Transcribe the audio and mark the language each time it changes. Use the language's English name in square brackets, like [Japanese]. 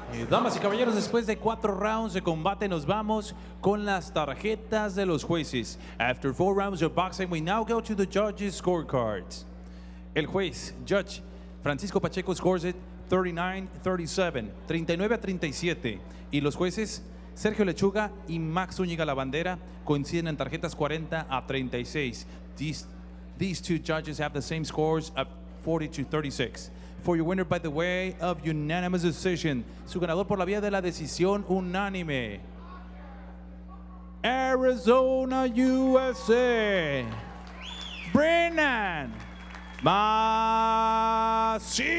[Spanish] Damas y caballeros, después de 4 rounds de combate, nos vamos con las tarjetas de los jueces. [English] After 4 rounds of boxing, we now go to the judges' scorecards. [Spanish] El juez, [English] Judge Francisco Pacheco, scores it 39-37, 39-37. [Spanish] Y los jueces, Sergio Lechuga y Max Zúñiga La Bandera, coinciden en tarjetas 40-36. [English] These two judges have the same scores of 40-36. For your winner by the way of unanimous decision, [Spanish] su ganador por la vía de la decisión unánime, [English] Arizona, USA, Breenan Macias.